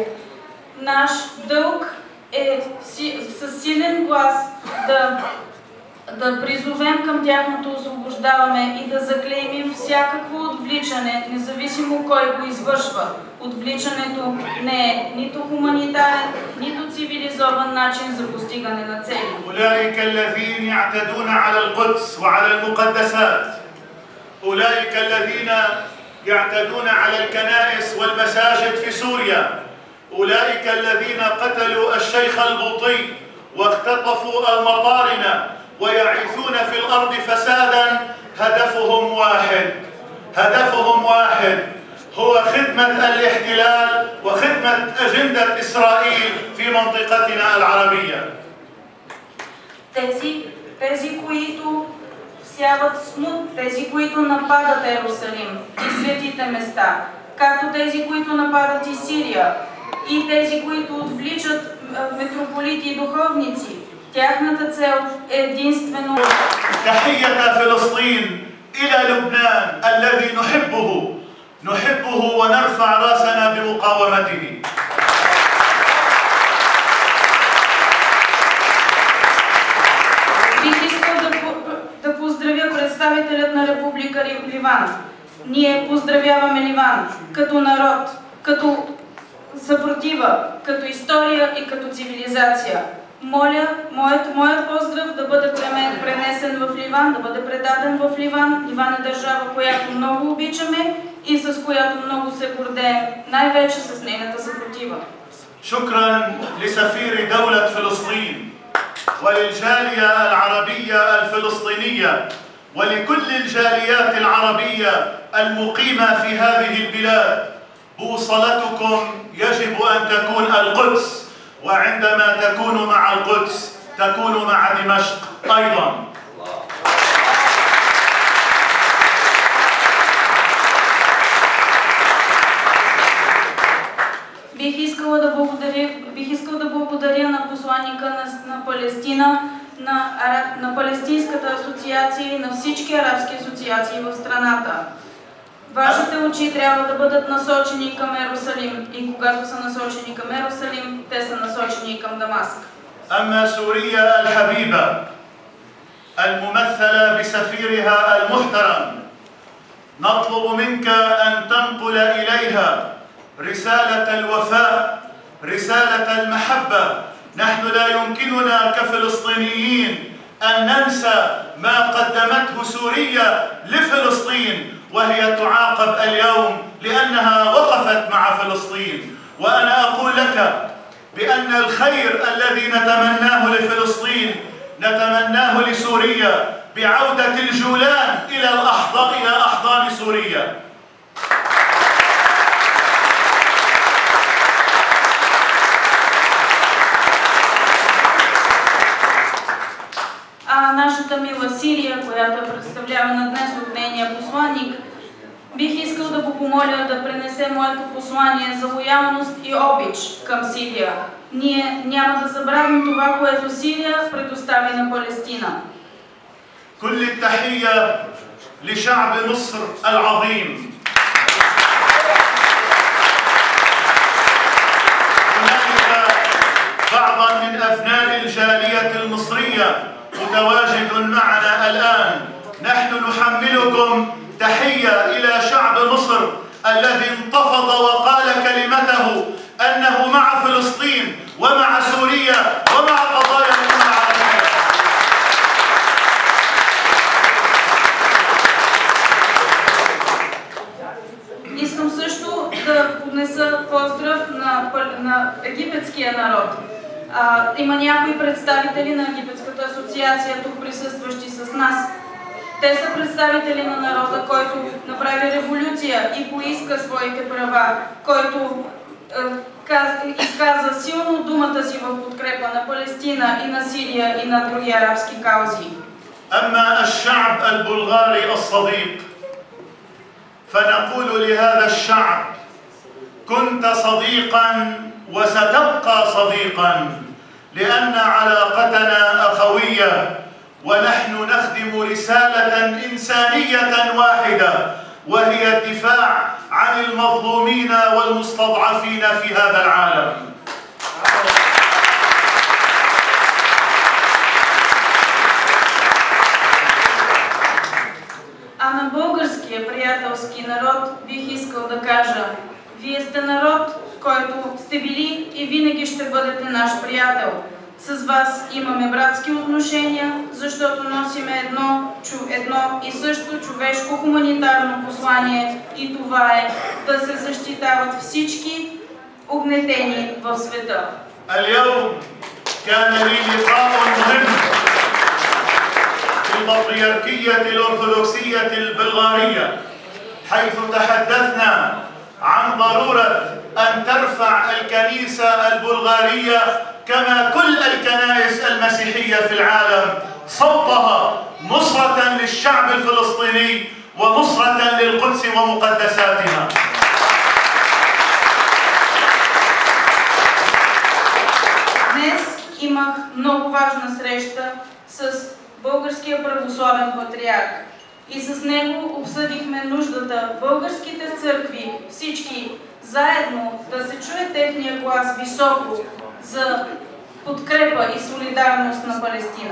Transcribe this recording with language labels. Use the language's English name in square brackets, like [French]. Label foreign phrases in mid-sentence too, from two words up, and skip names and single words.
[Bulgarian] Наш дълг е със силен глас да призовем към тяхното освобождаване и да заклеймим всякакво отвличане, независимо кой го извършва. Отвличането не е нито хуманитарен, нито цивилизован начин за постигане на цели. [Arabic] أولئك الذين يعتدون على القدس وعلى المقدسات، أولئك الذين يعتدون على الكنائس والمساجد في سوريا، أولئك الذين قتلوا الشيخ البوطي واختطفوا المطارنة ويعيثون في الأرض فسادا. هدفهم واحد هو خدمة الاحتلال وخدمة أجندة إسرائيل في منطقتنا العربية. [Bulgarian] Тези, които всяват смут, тези, които нападат Иерусалим и светите места, както тези, които нападат и Сирия, и тези, които отвличат митрополити и духовници, тяхната цел е единствено [Arabic] تحية فلسطين إلى لبنان الذي نحبه ونرفع راسنا بمقاومته. [Bulgarian] Бих искал да поздравя представителят на Република Ливан. Ние поздравяваме Ливан като народ, като съпротива, като история и като цивилизация. Моля, моят поздрав да бъде пренесен в Ливан, да бъде предаден в Ливан. Ливан е държава, която много обичаме и с която много се гордеем, най-вече с нейната съпротива. [Arabic] شكرا لسفير دولة فلسطين وللجالية العربية الفلسطينية ولكل الجاليات العربية المقيمة في هذه البلاد. بوصلتكم يجب أن تكون القدس، وعندما تكونوا مع القدس تكونوا مع دمشق أيضا. [Bulgarian] Бих искал да благодаря на посланника на Палестина, на Палестинската асоциация и на всички арабски асоциации в страната. Вашите очи трябва да бъдат насочени към Иерусалим и когато са насочени към Иерусалим, те са насочени и към Дамаск. [Arabic] أما سوريا الحبيبة الممثلة بسفيرها المحترم، نطلب منك أن تنقل إليها رسالة الوفاء، رسالة المحبة. نحن لا يمكننا كفلسطينيين أن ننسى ما قدمته سوريا لفلسطين وهي تعاقب اليوم لأنها وقفت مع فلسطين. وأنا أقول لك بأن الخير الذي نتمناه لفلسطين نتمناه لسوريا بعودة الجولان إلى أحضان سوريا. [Bulgarian] Нашата мила Сирия, която е представлявана днес от нейния посланник, бих искал да го помоля да пренесе моето послание за лоялност и обич към Сирия. Ние няма да забравим това, което Сирия предостави на Палестина. [Arabic] كل التحية لشعب مصر العظيم. هناك بعض من أبناء الجالية المصرية متواجد معنا الآن. نحن نحملكم تحية إلى شعب مصر الذي انتفض وقال كلمته أنه مع فلسطين ومع سوريا ومع قضايا الأمة العربية. [Bulgarian] също да поднеса поздрав на египетския народ. Има някои представители на Египетската асоциация тук присъстващи с нас. Те са представители на народа, който направи революция и поиска своите права, който изказа силно думата си в подкрепа на Палестина и на Сирия и на други арабски каузи. [Arabic] أما الشعب البلغاري الصديق فنقول لهذا الشعب كنت صديقا وستبقى صديقا لأن علاقتنا أخوية ونحن نخدم رسالة إنسانية واحدة وهي الدفاع عن المظلومين والمستضعفين في هذا العالم. [Bulgarian] А на българския приятелски народ бих искал да кажа: вие сте народ, който сте били и винаги ще бъдете наш приятел. С вас имаме братски отношения, защото носиме едно и също човешко хуманитарно послание, и това е да се защитават всички угнетени в света. [Arabic] اليوم كان لي لقاء مهم في البطريركية الأرثوذكسية البلغارية حيث تحدثنا عن ضرورة أن ترفع الكنيسة البلغارية كما كل الكنائس المسيحية في العالم صوتها نصرة للشعب الفلسطيني ونصرة للقدس ومقدساتها. [Bulgarian] Днес имах много важна среща с българския православен патриарх и с него обсъдихме нуждата българските църкви, всички заедно, да се чуе техния глас високо за подкрепа и солидарност на Палестина.